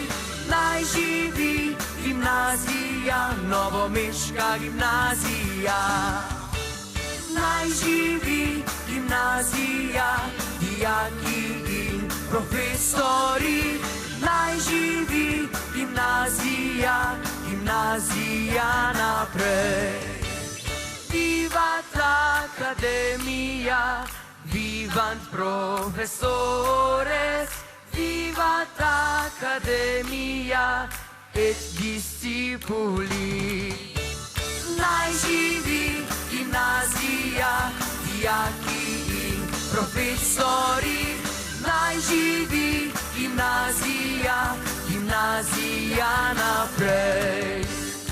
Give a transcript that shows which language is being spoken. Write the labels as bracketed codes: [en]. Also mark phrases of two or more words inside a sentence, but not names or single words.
[sl] Naj živi gimnazija, novomeška gimnazija. Naj živi gimnazija, dijaki in profesori. Naj živi gimnazija, gimnazija naprej. [la] Vivat l'Accademia, vivant professores. Vivat Accademia et discipuli. [sl] Naj živi gimnazija, dijaki in profesori. Naj živi gimnazija, gimnazija naprej.